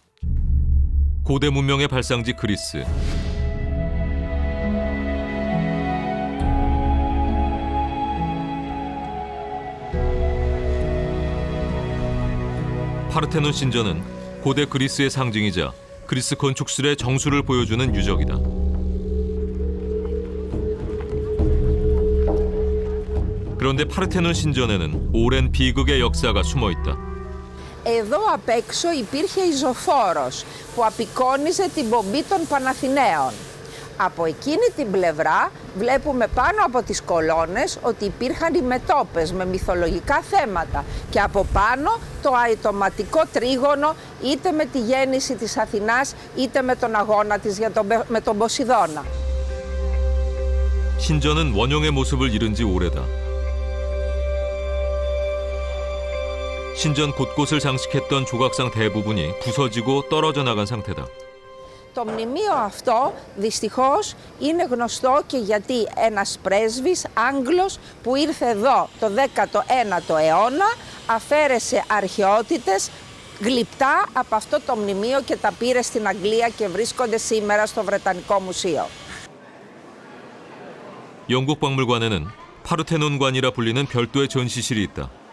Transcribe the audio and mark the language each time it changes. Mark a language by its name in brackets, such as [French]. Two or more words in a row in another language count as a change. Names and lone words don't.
[Korean] 고대 문명의 발상지 그리스. 파르테논 신전은 고대 그리스의 상징이자 그리스 건축술의 정수를 보여주는 유적이다. 그런데 파르테논 신전에는 오랜 비극의 역사가 숨어 있다. [Greek] Εδώ απ' έξω υπήρχε η ζωφόρος που απεικόνιζε την πομπή των Παναθηναίων. Από εκείνη την πλευρά βλέπουμε πάνω από τις κολόνες ότι υπήρχαν οι μετώπες με μυθολογικά θέματα και από πάνω το αητωματικό τρίγωνο είτε με τη γέννηση της Αθηνάς είτε με τον αγώνα της με τον Ποσειδώνα. [Korean] 신전은 원형의 모습을 잃은 지 오래다. 신전 곳곳을 장식했던 조각상 대부분이 부서지고 떨어져 나간 상태다. [Greek] Το μνημείο αυτό δυστυχώς είναι γνωστό και γιατί ένας πρέσβης Άγγλος που ήρθε εδώ το 19ο αιώνα αφαίρεσε αρχαιότητες γλυπτά από αυτό το μνημείο και τα πήρε στην Αγγλία και βρίσκονται σήμερα στο Βρετανικό Μουσείο. [Korean] 영국 박물관에는 파르테논관이라 불리는 별도의 전시실이 있다.